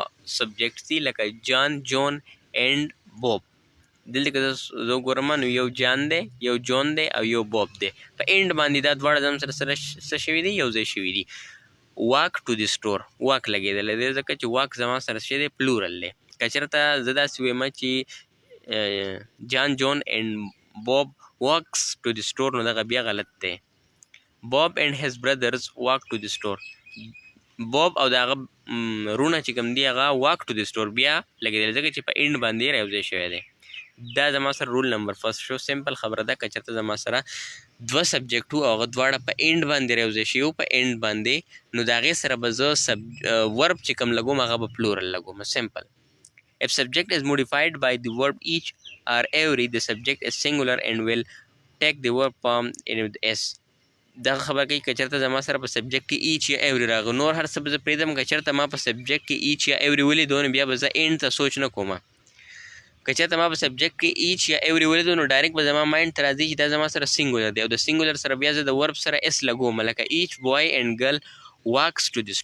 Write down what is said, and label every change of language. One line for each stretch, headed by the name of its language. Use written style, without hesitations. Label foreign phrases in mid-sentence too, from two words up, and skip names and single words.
Pashto: سبجیکټ دي لکه جان جون اینډ بوب دلته که زه وګورم نو یو جان دی یو جون دی او یو بوب دی په اینډ باندې دا دواړه زم سره څه شوي دي یو ځای شوي دي
English: walk to the store
Pashto: واک لګېدلی دی ځکه چې واک زما سره څه دی پلورل دی که چېرته زه داسې وایم چې
English: John Jon and Bob walks to the store
Pashto: نو دغه بیا غلط دی
English: Bob and his brothers walk to the store.
Pashto: Bob او د هغه رونه چې کوم دی هغه
English: walk to the store
Pashto: بیا لګېدلی ځکه چې په اینډ باندې راوځای شوی دی دا زما سره
English: rule number first
Pashto: شو سمپل خبره ده که چېرته زما سره دوه سبجیکټ وو او هغه دواړه په اینډ باندې راوځای شوي وو په اینډ باندې نو د هغې سره به زه ورب چې کوم لګوم هغه به پلورل لګوم سمپل
English: If subject is modified by the verb each or every the subject is singular and will take the verb form in with s
Pashto: دا خبر کوي که چېرته زما سره په سبجیکټ کې ایچ یا ایوري راغلو نور هر څه به زه پرېږدم که چېرته ما په سبجیکټ کې ایچ یا ایوري ولیدو نو بیا به زه اینډ ته سوچ نه کوم که چېرته ما په سبجیکټ کې ایچ یا ایوري ولیدو نو ډایرکټ به زما مایند ته راځي چې دا زما سره سینګولر دی او د سینګولر سره بیا زه د ورب سره اس لګوم لکه
English: each boy and girl walks to the